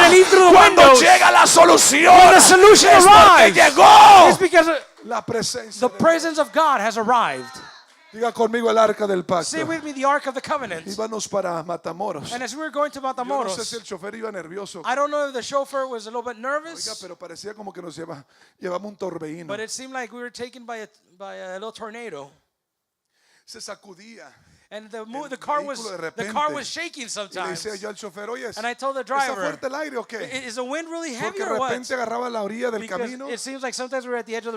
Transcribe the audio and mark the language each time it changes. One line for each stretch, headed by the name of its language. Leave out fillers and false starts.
English: gonna leave through the
Spanish: Cuando
English: windows.
Spanish: llega la solución,
English: When the solution
Spanish: es porque
English: arrives,
Spanish: llegó
English: It's because
Spanish: la presencia
English: the
Spanish: de Dios.
English: presence of God has arrived.
Spanish: Diga conmigo el arca del pacto.
English: Say with me the Ark of the Covenant.
Spanish: Íbamos para Matamoros.
English: And as we were going to
Spanish: Yo no sé
English: Matamoros,
Spanish: si el chofer iba nervioso.
English: I don't know if the chauffeur was a little bit
Spanish: Oiga,
English: nervous,
Spanish: pero parecía como que nos llevamos un torbellino.
English: but it seemed like we were taken by a little tornado.
Spanish: se sacudía.
English: And the
Spanish: El
English: car
Spanish: vehículo de
English: the car
Spanish: repente.
English: was shaking
Spanish: Y le
English: sometimes.
Spanish: decía yo al chofer, oye,
English: And I told the
Spanish: ¿está
English: driver,
Spanish: fuerte el aire o qué?
English: Is the wind really heavy
Spanish: Porque de
English: or what?
Spanish: repente agarraba la orilla del
English: Because
Spanish: camino
English: it seems like sometimes we're at the edge of the